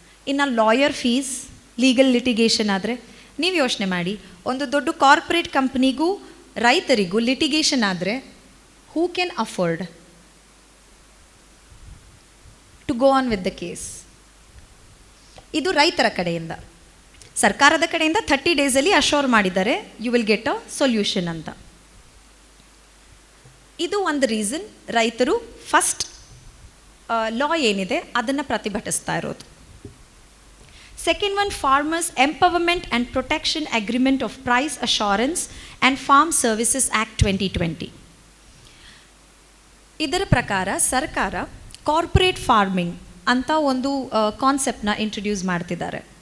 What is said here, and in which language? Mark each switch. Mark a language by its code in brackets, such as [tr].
[kn] ಇನ್ನು lawyer fees, legal litigation ಆದರೆ ನೀವು ಯೋಚನೆ ಮಾಡಿ, ಒಂದು ದೊಡ್ಡ ಕಾರ್ಪೊರೇಟ್ ಕಂಪ್ನಿಗೂ ರೈತರಿಗೂ ಲಿಟಿಗೇಷನ್ ಆದರೆ [en] Who can afford to go on with the case? [kn] ಇದು ರೈತರ ಕಡೆಯಿಂದ. ಸರ್ಕಾರದ ಕಡೆಯಿಂದ 30 ಡೇಸಲ್ಲಿ ಅಶ್ಯೂರ್ ಮಾಡಿದ್ದಾರೆ [en] you will get a solution [kn] ಅಂತ. ಇದು ಒಂದು ರೀಸನ್ ರೈತರು ಫಸ್ಟ್ ಲಾ ಏನಿದೆ ಅದನ್ನು ಪ್ರತಿಭಟಿಸ್ತಾ ಇರೋದು. [en] Second one, Farmers Empowerment and Protection Agreement of Price Assurance and Farm Services Act 2020. [kn] ಇದರ ಪ್ರಕಾರ ಸರ್ಕಾರ ಕಾರ್ಪೊರೇಟ್ ಫಾರ್ಮಿಂಗ್ ಅಂತ ಒಂದು ಕಾನ್ಸೆಪ್ಟ್ನ ಇಂಟ್ರೊಡ್ಯೂಸ್ ಮಾಡ್ತಿದ್ದಾರೆ.